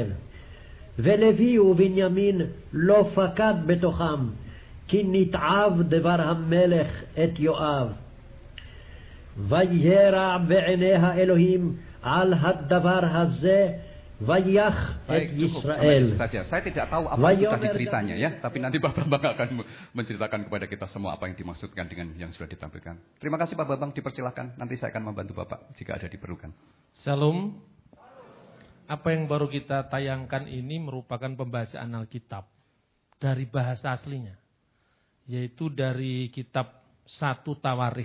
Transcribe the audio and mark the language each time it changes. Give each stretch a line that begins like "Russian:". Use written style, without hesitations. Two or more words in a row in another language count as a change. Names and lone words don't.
Hebrew: ולוי ובנימין לא פקד בתוכם, כי נתעב דבר המלך את יואב. וירע בעיני האלוהים על הדבר הזה, ויח את Israel.
Indonesian: Saja. Saya tidak tahu apa itu tadi ceritanya ya, tapi nanti Pak Bambang akan menceritakan kepada kita semua apa yang dimaksudkan dengan yang sudah ditampilkan. Terima kasih Pak Bambang, dipersilahkan. Nanti saya akan membantu Bapak jika ada diperlukan. Shalom. Apa yang baru kita tayangkan ini merupakan pembacaan Alkitab dari bahasa aslinya, yaitu dari kitab 1 Tawarikh.